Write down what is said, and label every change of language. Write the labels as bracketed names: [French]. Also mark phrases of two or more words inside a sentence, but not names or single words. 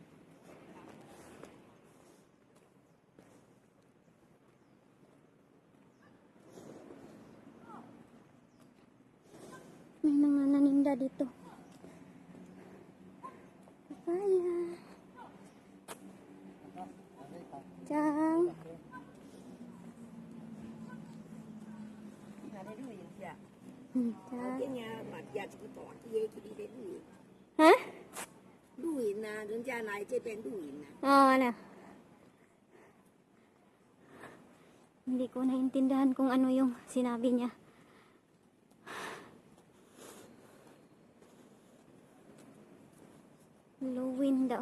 [Filipino] May mga naninda dito. Papaya. Chang. Hả? [Chinese] 露营啊，人家来这边露营啊。 [Filipino] ano? Hindi ko naintindihan kung ano yung sinabi niya. Lowin daw.